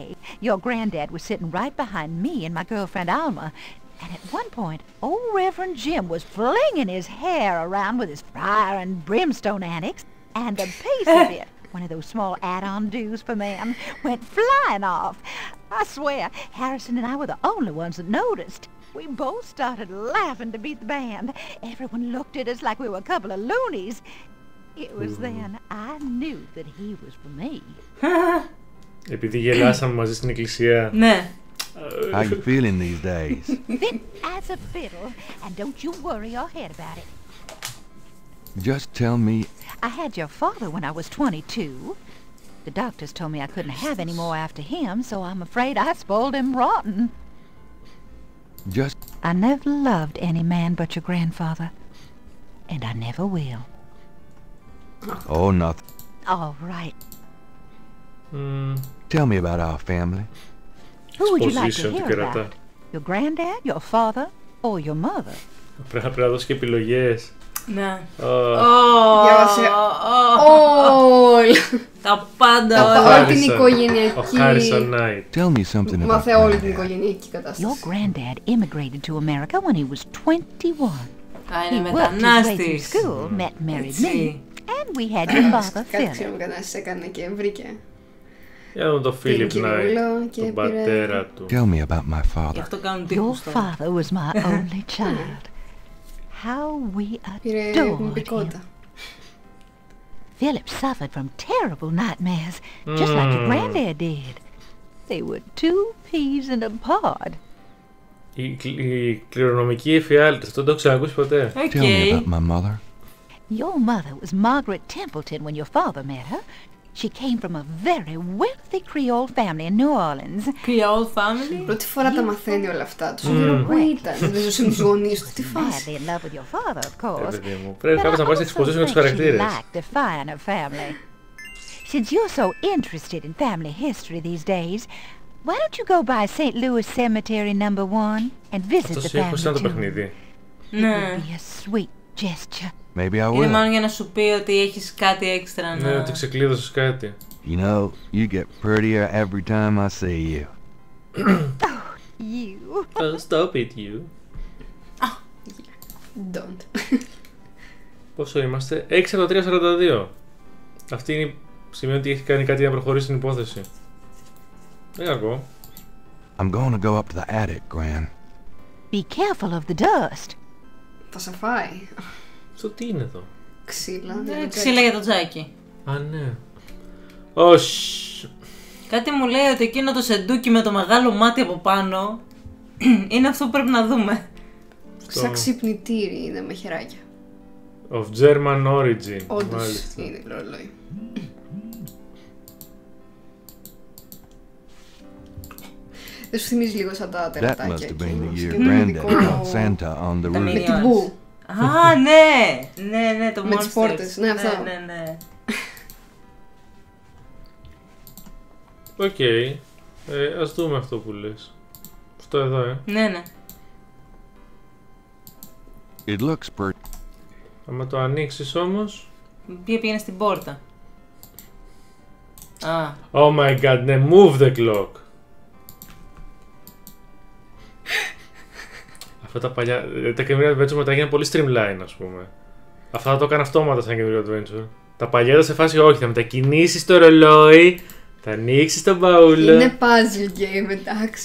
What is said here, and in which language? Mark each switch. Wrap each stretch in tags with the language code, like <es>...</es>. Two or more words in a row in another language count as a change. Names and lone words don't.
<en>Your granddad was sitting right behind me and my girlfriend Alma, and at one point, old Reverend Jim was flinging his hair around with his fire and brimstone antics, and a piece of it, one of those small add-on do's for men, went flying off. I swear, Harrison and I were the only ones that noticed. We both started laughing to beat the band. Everyone looked at us like we were a couple of loonies. It was then I knew that he was for me.</en> <el>Επειδή γελάσαμε μαζί στην εκκλησία. Ναι.</el> <en>How you feeling these days? Fit as a fiddle, and don't you worry your head about it. Just tell me. I had your father when I was 22. The doctors told me I couldn't have any more after him, so I'm afraid I spoiled him rotten. Just I never loved any man but your grandfather, and I never will. oh nothing. All right. Tell me about our family. Who would you like to Exposition, hear</en> <el>τι κερατά.</el> <en>about? Your granddad, your father, or your mother?</en> <el>Πρέπει να δώσει και επιλογές. Ναι. Διάβασε όλα. Τα πάντα Τα όλα. όλη την Ο οικογενειακή.</el> <en>Harrison Knight. Tell me something about</en> <el>Μάθε όλη την</el> <en>Granddad.</en> <el>οικογενειακή</el> <en>Your</en> <el>κατάσταση.</el> <en>granddad immigrated to America when he was 21.</en> <el>Α,</el> <en>He</en> <el>είναι</el> <en>worked his way through</en> <el>μετανάστης.</el> <en>school, met and married me,</en> <el>Έτσι.</el> <en>and we had your father,</en> <el>Κάτι</el> <en>Philip.</en> <el>ξέρουμε κανένας έκανε και βρήκε. Για να δούμε τον Philip Την Knight, Κυρούλα και τον πήρε- πατέρα του.</el> <en>Tell me about my</en> <el>Γι'</el> <en>father.</en> <el>αυτό κάνουν</el> <en>Your</en> <el>τείχους τώρα.</el> <en>father was my only child. How we</en> <el>Πήρε</el> <en>adored him.</en> <el>μυμπικότητα.</el> <en>Philip suffered from terrible nightmares, just like your granddad did. They were two peas in a pod.</en> <el>Η κληρονομική εφιάλτης, αυτό δεν το έχω ξανακούσει ποτέ. Οκ.</el> <en>Tell me about my mother. Your mother was Margaret Templeton when your father met her. She came from a very wealthy Creole family in New Orleans. Creole family.</en> <el>Πρώτη φορά τα μαθαίνει όλα αυτά. Του γύρω που ήταν. Δεν ζούσε με τους γονείς του. Τι φάση.</el> <en>Madly in love with your father, of course.</en> <el>Πρέπει κάποιος να πάει σε exposition με τους χαρακτήρες.</el> <en>Since you're so interested in family history these days, why don't you go by St. Louis Cemetery No. 1 and visit the family</en> <el>Αυτό το</el> <en>tomb?</en> <el>παιχνίδι. Ναι.</el> <en>Be a sweet gesture. Maybe I</en> <el>Είναι</el> <en>will.</en> <el>μάλλον για να σου πει ότι έχεις κάτι έξτρα να... Ναι, ότι ξεκλείδωσες κάτι.</el> <en>You know, you get prettier every time I see you. You. Oh, stop it, you. Don't.</en> <el>Πόσο είμαστε? 6 από τα 3,42. Αυτή είναι σημαίνει ότι έχει κάνει κάτι για να προχωρήσει την υπόθεση. Δεν κακό.</el> <en>I'm going to go up to the attic, Gran. Be careful of the dust.</en> <el>Θα σε φάει. Αυτό τι είναι εδώ? Ξύλα. Ξύλα για το τζάκι. Α, ναι. Όχι. Κάτι μου λέει ότι εκείνο το σεντούκι με το μεγάλο μάτι από πάνω είναι αυτό που πρέπει να δούμε. Σαν ξυπνητήρι είναι με χεράκια.</el> <en>Of German origin.</en> <el>Όντως είναι ρολόι. Δεν σου θυμίζει λίγο σαν τα</el> <en>That</en> <el>τερατάκια</el> <en>must have</en> <el>εκεί.</el> <en>been the year</en> <el>Και με</el> <en>Granddad caught Santa on the</en> <el>Τα</el> <en>roof.</en> <el>Με minions. την μπου. Α, ναι! Ναι, το Με τις Monsters. πόρτες, ναι, αυτό. Ναι. Οκ. Ας δούμε αυτό που λες. Αυτό εδώ, Ναι.</el> <en>It looks pretty.</en> <el>Άμα το ανοίξεις όμως... Πήγαινε στην πόρτα. Α.</el> <en>Oh my god, ναι, move the clock.</en> <el>Αυτά τα παλιά... Τα καινούργια adventure μετά έγιναν πολύ streamline, ας πούμε. Αυτά θα το έκανα αυτόματα σαν καινούργιο adventure. Τα παλιά ήταν σε φάση όχι, θα μετακινήσεις το ρολόι, θα ανοίξεις τον μπαούλο. Είναι</el> <en>puzzle game,</en> <el>εντάξει.</el>